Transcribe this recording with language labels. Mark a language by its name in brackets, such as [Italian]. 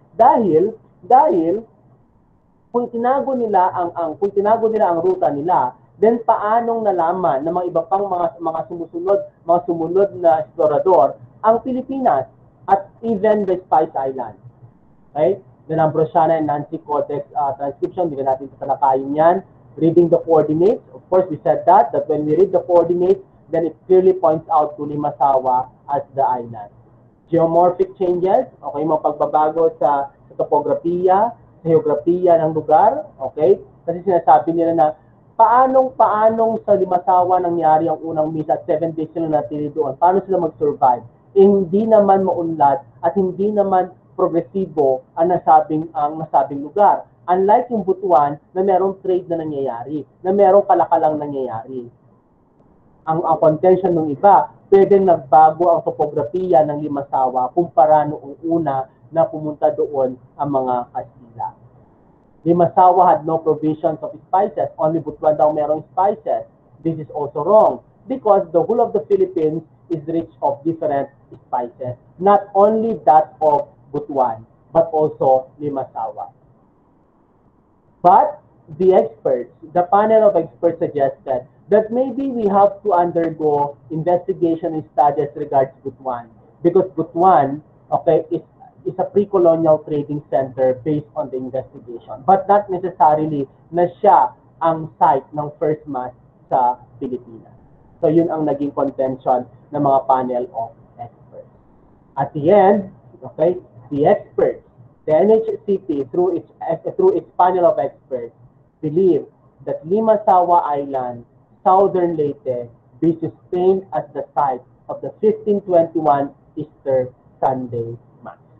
[Filipino] Dahil kung tinago nila ang ruta nila, then paanong nalaman ng mga iba pang mga sumunod na explorador ang Pilipinas at [English] even the Spice Island? Okay? The Ambrosiana and Nancy Codex transcription, [Filipino] hindi natin tatalakayin yan. [English] Reading the coordinates, of course we said that when we read the coordinates, then it clearly points out to Limasawa as the island. Geomorphic changes, okay, [Filipino] mga pagbabago sa topografiya, sa geografiya ng lugar, okay? Kasi sinasabi nila na paanong sa Limasawa nangyari ang unang misa at 7 days sila natili doon. Paano sila mag-survive? Hindi naman maunlad at hindi naman progresibo ang nasabing lugar. Unlike yung Butuan na merong trade na nangyayari, na merong kalakalang nangyayari. Ang contention ng iba, pwedeng nagbago ang topografiya ng Limasawa kumpara noong una na pumunta doon ang mga Kastila. [English] Limasawa had no provisions of spices, only Butuan [Filipino] daw merong [English] spices. This is also wrong because the whole of the Philippines is rich of different spices, not only that of Butuan, but also Limasawa. But the panel of experts suggested that maybe we have to undergo investigation and studies regards Butuan. Because Butuan, okay, is is a pre-colonial trading center based on the investigation. But not necessarily [Filipino] na siya ang site ng first mass sa Pilipinas. So yun ang naging contention ng mga panel of experts. [English] At the end, okay, the experts, the NHCP through its panel of experts believe that Limasawa Island, Southern Leyte, be sustained as the site of the 1521 Easter Sunday Mass.